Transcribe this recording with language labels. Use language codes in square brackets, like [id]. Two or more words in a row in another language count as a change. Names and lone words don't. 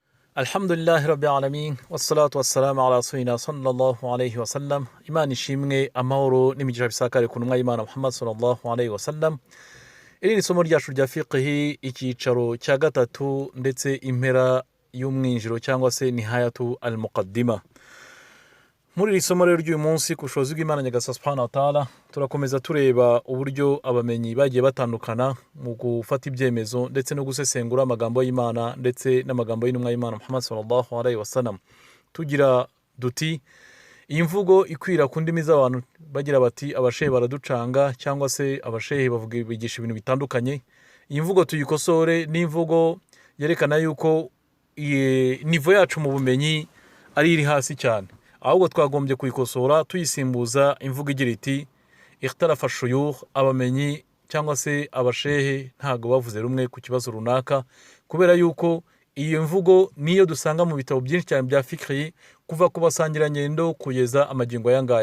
[ar] الحمد لله رب العالمين والصلاة والسلام على رسولنا صلى الله عليه وسلم. [rw] Imana ishimwe, amahoro n'imigisha bisakare ku ntumwa y'Imana Muhammad [ar] صلى الله عليه وسلم. [rw] Iri ni isomo ryacu rya fiqhi, icyicaro cya gatatu ndetse impera y'umwinjiro cyangwa se [ar] نهاية المقدمة. [rw] Muri iri somo rero ry'uyu munsi ku bushobozi bw'Imana Nyagasani [ar] سبحانه وتعالى, [rw] turakomeza tureba uburyo abamenyi bagiye batandukana mu gufata ibyemezo ndetse no gusesengura amagambo y'Imana ndetse n'amagambo y'intumwa y'Imana Muhammad [ar] صلى الله عليه وسلم. [rw] Tugira duti iyi mvugo ikwira ku ndimi z'abantu bagira bati abashehe baraducanga cyangwa se abashehe bavuga bigisha ibintu bitandukanye. Iyi mvugo tuyikosore n'imvugo yerekana yuko nivo yacu mu bumenyi ari iri hasi cyane, ahubwo twagombye kuyikosora tuyisimbuza imvugo igira iti [ar] اختلف شيوخ, [rw] abamenyi cyangwa se abashehe ntago bavuze rumwe ku kibazo runaka, kubera yuko iyo mvugo niyo dusanga mu bitabo byinshi cyane bya fiqhi kuva ku basangirangendo kugeza amagingo yangaya.